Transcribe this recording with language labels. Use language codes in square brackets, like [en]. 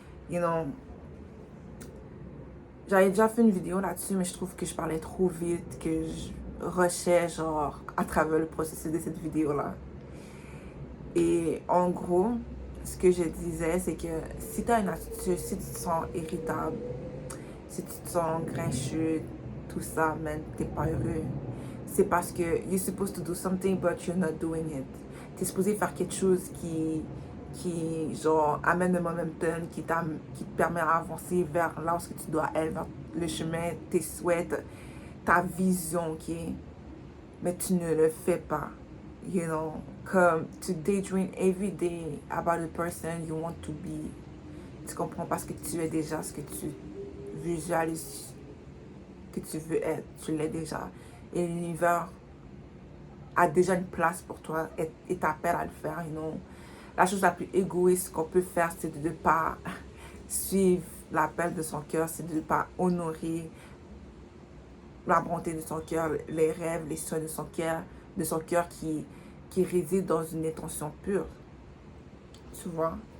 [en] You know, [fr] j'avais déjà fait une vidéo là-dessus, mais je trouve que je parlais trop vite, que je rushais genre à travers le processus de cette vidéo-là. Et en gros, ce que je disais, c'est que si tu as une attitude, si tu te sens irritable, si tu te sens grincheux, tout ça, man, t'es pas heureux. C'est parce que [en] you're supposed to do something, but you're not doing it. [fr] T'es supposé faire quelque chose qui genre, amène le momentum, qui te permet d'avancer vers là où tu dois aller, vers le chemin, tes souhaits, ta vision, ok? Mais tu ne le fais pas, [en] you know? [fr] Comme, [en] to daydream every day about the person you want to be. [fr] Tu comprends? Parce que tu es déjà ce que tu visualises que tu veux être. Tu l'es déjà. Et l'univers a déjà une place pour toi et t'appelle à le faire, [en] you know? [fr] La chose la plus égoïste qu'on peut faire, c'est de ne pas suivre l'appel de son cœur, c'est de ne pas honorer la bonté de son cœur, les rêves, les soins de son cœur qui réside dans une intention pure. Tu vois?